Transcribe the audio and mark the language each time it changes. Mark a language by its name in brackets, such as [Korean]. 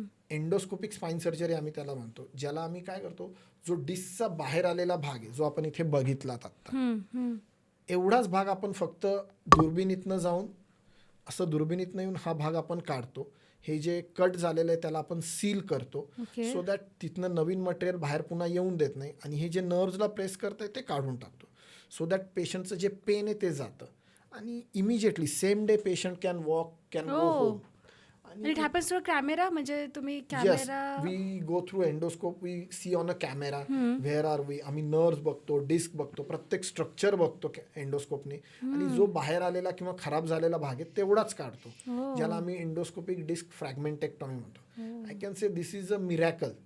[Marathi] endoscopic spine surgery आम्ही त्याला म्हणतो ज्याला आम्ही काय करतो जो डिस्कचा बाहेर आलेला भाग आहे जो आपण इथे बघितलात आत्ता एवढाच भाग आपण फक्त दुर्बिणीतनं जाऊन असं दुर्बिणीतनं येऊन हा भाग आपण काढतो हे जे कट झालेलं आहे त्याला आपण सील करतो सो दॅट तिथनं नवीन मटेरियल बाहेर पुन्हा येऊन देत नाही आणि हे जे नर्व्हजला प्रेस करतंय ते काढून टाकतो सो दॅट पेशंटचं जे पेन आहे ते जातं आणि immediately same day [English] patient can walk can go home And it happens through camera [Marathi] म्हणजे तुम्ही [English] Yes, camera we go through endoscope, we see on a camera where are we, [Marathi] आम्ही nerves बघतो डिस्क बघतो प्रत्येक स्ट्रक्चर बघतो एंडोस्कोपने आणि जो बाहेर आलेला किंवा खराब झालेला भाग आहे तेवढाच काढतो ज्याला आम्ही एंडोस्कोपिक डिस्क फ्रॅगमेंटेक्टॉमी म्हणतो [English] I can say this is a miracle